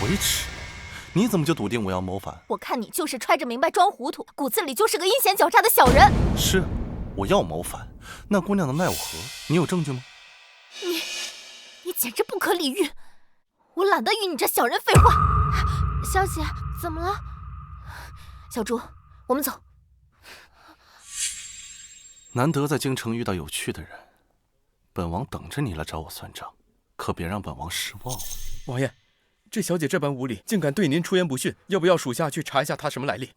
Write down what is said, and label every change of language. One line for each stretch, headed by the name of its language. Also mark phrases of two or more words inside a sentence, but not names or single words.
Chinese: 為恥？你怎麼就篤定我要謀反？我看你就是揣着明白裝糊塗，骨子裡就是個陰險狡詐的小人。是，我要謀反，那姑娘能奈我何？你有證據嗎？你簡直不可理喻，我懶得與你這小人廢話。小姐，怎麼了？小豬，我們走。難得在京城遇到有趣的人，本王等着你來找我算賬，可別讓本王失望了。王爺，這小姐這般無禮，竟敢對您出言不遜，要不要屬下去查一下她什麼來歷？